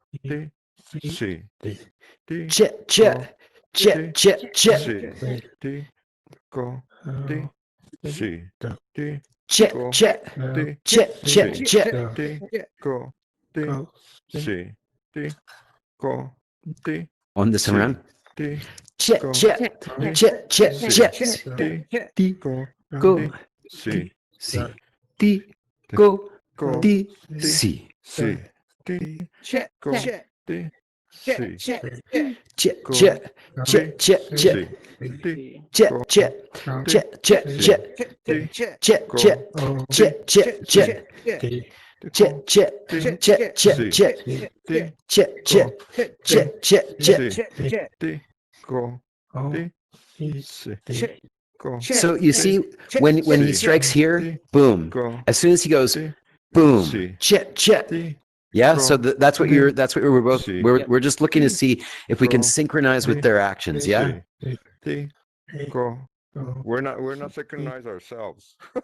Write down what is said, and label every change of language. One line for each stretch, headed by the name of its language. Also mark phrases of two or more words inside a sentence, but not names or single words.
English: Chit, chit, chit, chit, chit. Chit, chit, chit, chit, chit. On this around. Chit, chit, chit, chit, chit. D, go, C, D, go, D, C. Chit, chit, chit, chit, Chit, chit, chit, chit, chit. Chit, chit, chit, chit, chit. chit, Chit, chit, chit, chit, chit. Chit, chit, chit, chit, chit. Chit, chit, chit, chit, chit. So you see, when he strikes here, boom. As soon as he goes, boom, chit, chit. Yeah, so that's what we're both. We're just looking to see if we can synchronize with their actions. Yeah. We're not synchronized ourselves.